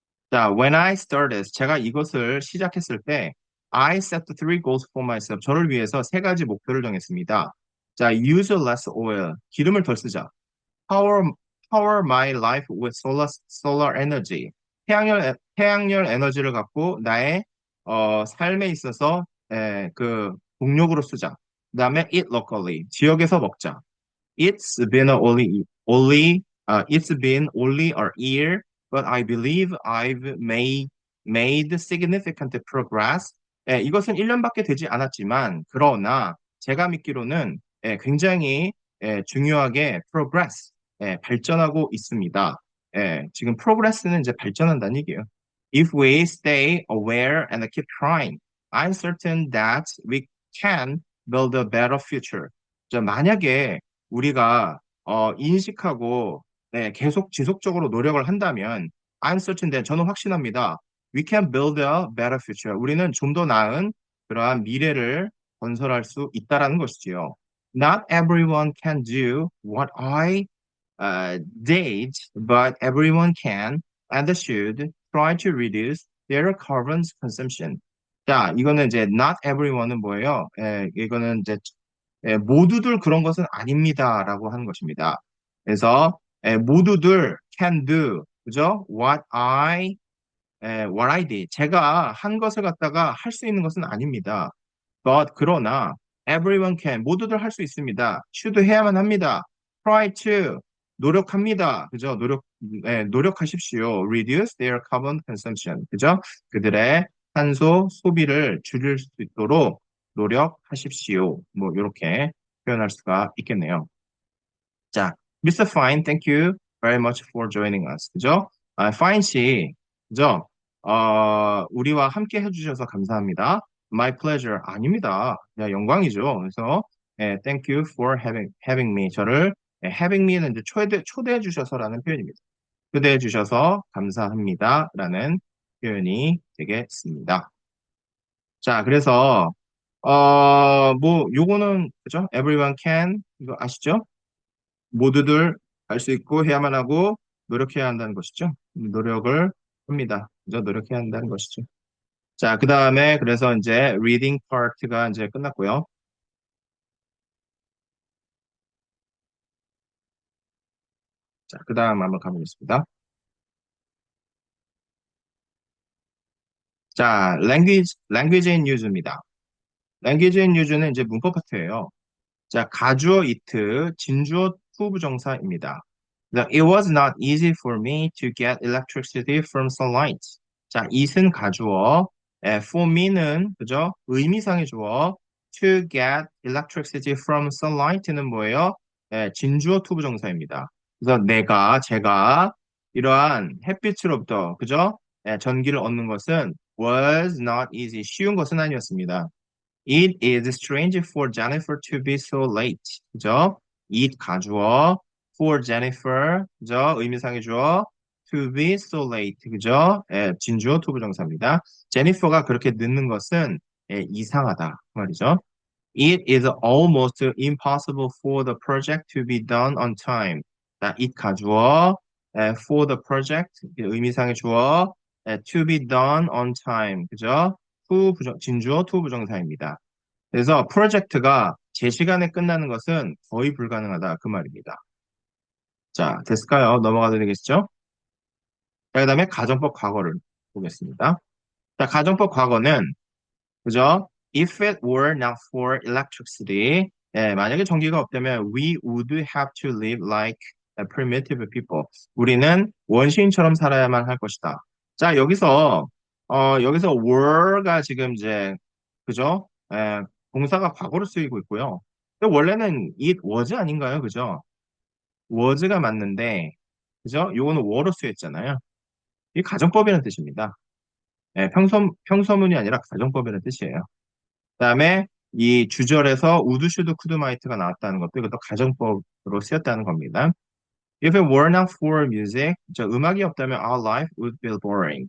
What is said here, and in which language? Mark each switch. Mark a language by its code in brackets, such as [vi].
[en] 자, when I started, [ko] 제가 이것을 시작했을 때, [en] I set three goals for myself. [ko] 저를 위해서 세 가지 목표를 정했습니다. 자, [en] use less oil. [ko] 기름을 덜 쓰자. [en] Power, power my life with solar energy. [ko] 태양열 에너지를 갖고 나의 삶에 있어서 그 동력으로 쓰자. 그다음에 [en] eat locally. [ko] 지역에서 먹자. [en] It's been only a year, but I believe I've made significant progress. [ko] 이것은 1년밖에 되지 않았지만, 그러나 제가 믿기로는 굉장히 중요하게 progress, 발전하고 있습니다. 지금 progress는 이제 발전한다는 얘기예요. [en] If we stay aware and keep trying, I'm certain that we can build a better future. [ko] 자, 만약에 우리가 인식하고 계속 지속적으로 노력을 한다면 [en] I'm certain that [ko] 저는 확신합니다. [en] We can build a better future. [ko] 우리는 좀 더 나은 그러한 미래를 건설할 수 있다라는 것이지요. [en] Not everyone can do what I did, but everyone can and should try to reduce their carbon consumption. [ko] 자, 이거는 이제 [en] not everyone [ko] 은 뭐예요? 이거는 이제 모두들 그런 것은 아닙니다라고 하는 것입니다. 그래서 모두들 [en] can do, [ko] 그죠? [en] what I did. [ko] 제가 한 것을 갖다가 할 수 있는 것은 아닙니다. 그러나 [en] everyone can [ko] 모두들 할 수 있습니다. [en] should [ko] 해야만 합니다. [en] try to [ko] 노력합니다. 그죠? 노력하십시오. [en] reduce their carbon consumption. [ko] 그죠? 그들의 탄소 소비를 줄일 수 있도록 노력하십시오. 뭐 이렇게 표현할 수가 있겠네요. 자, Mr. [en] Fine, thank you very much for joining us. [ko] 그죠? Fine 씨, 그죠? 우리와 함께 해주셔서 감사합니다. [en] My pleasure. [ko] 아닙니다. 영광이죠. 그래서 [en] thank you for having me. [ko] 저를 [en] having me [ko] 는 이제 초대해 주셔서라는 표현입니다. 초대해 주셔서 감사합니다라는 표현이 되겠습니다. 자, 그래서 뭐 요거는 그죠? [en] Everyone can [ko] 이거 아시죠? 모두들 할 수 있고 해야만 하고 노력해야 한다는 것이죠. 노력을 합니다. 그죠? 노력해야 한다는 것이죠. 자, 그 다음에 그래서 이제 reading part가 이제 끝났고요. 자, 그 다음 한번 가보겠습니다. 자, language in use입니다. language in use는 이제 문법 파트예요. 자, 가주어 it, 진주어 to 부정사입니다. [en] It was not easy for me to get electricity from sunlight. [ko] 자, it은 가주어, [en] for me [ko] 는 그죠? 의미상의 주어, [en] to get electricity from sunlight [ko] 는 뭐예요? 진주어 to 부정사입니다. 그래서 제가 이러한 햇빛으로부터 그죠? 전기를 얻는 것은 [en] was not easy, [ko] 쉬운 것은 아니었습니다. [en] It is strange for Jennifer to be so late. [ko] 그죠? It 가주어, for Jennifer, 그죠? 의미상의 주어, [en] to be so late, [ko] 그죠? 진주어 to 부정사입니다. 제니퍼가 그렇게 늦는 것은 이상하다 그 말이죠. [en] It is almost impossible for the project to be done on time. [ko] 자, it 가주어, [en] for the project, [ko] 의미상의 주어, [en] to be done on time, [ko] 그죠? 진주어 to 부정사입니다. 그래서 프로젝트가 제 시간에 끝나는 것은 거의 불가능하다 그 말입니다. 자, 됐을까요? 넘어가도 되겠죠? 자, 그다음에 가정법 과거를 보겠습니다. 자, 가정법 과거는 그죠? [en] If it were not for electricity, [ko] 만약에 전기가 없다면 [en] we would have to live like a primitive people. [ko] 우리는 원시인처럼 살아야만 할 것이다. 자, 여기서 were가 지금 이제 그죠? 동사가 과거로 쓰이고 있고요. 근데 원래는 it was 아닌가요? 그죠? was가 맞는데, 그죠? 요거는 were로 쓰였잖아요. 이 가정법이라는 뜻입니다. 평서문이 아니라 가정법이라는 뜻이에요. 그다음에 이 주절에서 우드, 슈드, 쿠드, 마이트가 나왔다는 것도 이것도 가정법으로 쓰였다는 겁니다. [en] If it were not for music, [ko] 저 음악이 없다면 [en] our life would be boring.